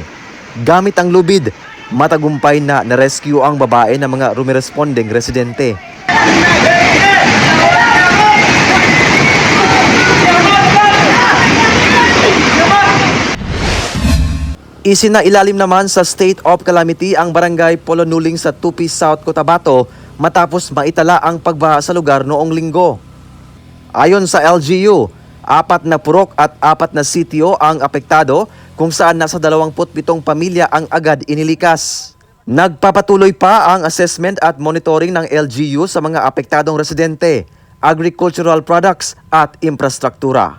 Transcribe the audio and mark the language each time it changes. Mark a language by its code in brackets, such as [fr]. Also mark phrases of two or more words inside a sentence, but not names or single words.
[tl] Gamit ang lubid, matagumpay na na-rescue ang babae ng mga rumiresponding residente. Isinailalim naman sa [en] state of calamity [tl] ang barangay Polonuling sa Tupi South, Cotabato matapos maitala ang pagbaha sa lugar noong linggo. Ayon sa LGU, 4 na purok at 4 na sitio ang apektado kung saan nasa 27 pamilya ang agad inilikas. Nagpapatuloy pa ang assessment at monitoring ng LGU sa mga apektadong residente, [en] agricultural products [tl] at infrastruktura.